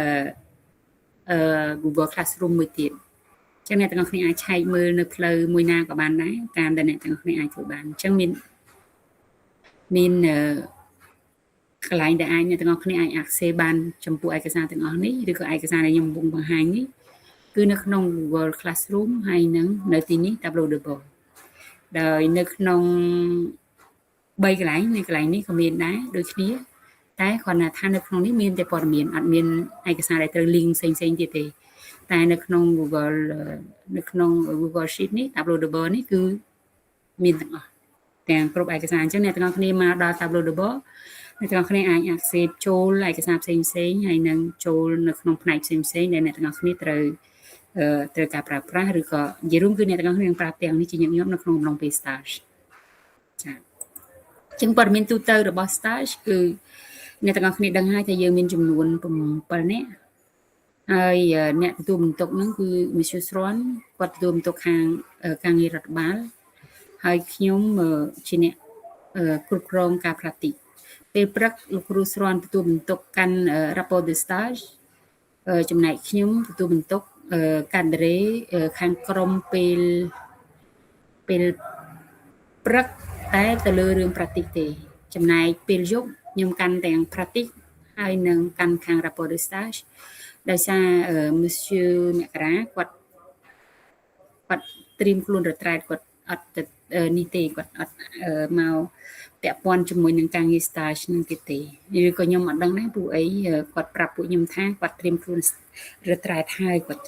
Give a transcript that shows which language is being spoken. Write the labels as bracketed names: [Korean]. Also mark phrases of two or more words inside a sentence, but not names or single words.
[Khmer] Google Classroom មួយទៀតចឹងអ្នកទាំងអស់គ្នាអាចឆែកមើលនៅផ្លូវមួយណាក៏បានដែរតាមដែលអ្នកទាំងអស់គ្នាអាចធ្វើបានអញ្ចឹងមា នកន្លែងដែលអាចអ្នកទាំងអស់គ្នាអាច access បានចំពោះឯកសារទាំងអស់នេះឬក៏ឯកសារដែលខ្ញុំកំពុងបង្ហាញនេះគឺនៅក្នុង Google Classroom ហើយនឹងនៅទីនេះ [French] Tableau de bord [Khmer] ដោយនៅក្នុង3កន្លែងនៅកន្លែងនេះក៏មានដែរដូចគ្នាតែគ្រាន់តែថានៅក្នុងនេះមានតែព័ត៌មានអត់មានឯកសារដែលត្រូវ link ផ្សេងទៀតទេតែនៅក្នុង Google Sheet នេះ [French] Tableau de bord [Khmer] នេះគឺមានទាំងអស់ទាំងគ្រប់ឯកសារអញ្ចឹងអ្នកទាំងអស់គ្នាមកដល់ [French] Tableau de bord [Khmer] អ្នកទាំងអស់គ្នាអាច access ចូលឯកសារផ្សេងហើយ នឹងចូលនៅក្នុងផ្នែកផ្សេងដែលអ្នកទាំងអស់គ្នាត្រូវការប្រើប្រាស់ឬក៏និយាយរួមគឺអ្នកទាំងអស់គ្នានឹងប្រើទាំងនេះជា ញឹកញាប់នៅក្នុងអំឡុងពេល stage ចា៎ចឹងព័ត៌មានទូទៅរបស់ stage គឺអ្នកទាំងអស់គ្នាដឹងហើយថាយើងមានចំនួន7នាក់ហើយអ្នកទទួលបន្ទុកហ្នឹងគឺ Monsieur Sron គាត់ទទួលបន្ទុកខាងការងាររដ្ឋបាលហើយខ្ញុំជាអ្នកគ្រប់គ្រងការផ្លាស់ទីពេលព្រឹកលោកគ្រូស្រាន់ទទួលបន្ទុកកាន់ [French] rapport de stage [Khmer] ចំណែកខ្ញុំទទួលបន្ទុកកាដរេខាងក្រុមពេល ព្រឹកតែទៅលើរឿង practice ទេចំណែកពេលយប់ខ្ញុំកាន់ទាំង practice ហើយនឹងកាន់ខាង [French] rapport de stage [Khmer] ដោយសារ Monsieur មករាគាត់ត្រៀមខ្លួន retreat គាត់អត់នេះទេគាត់ អត់មកពាក់ព័ន្ធជាមួយនឹងការងារ stage នឹងទេឬក៏ខ្ញុំអត់ដឹងដែរព្រោះអីគាត់ប្រាប់ពួកខ្ញុំថាគាត់ត្រៀមខ្លួន retreat ហើយគាត់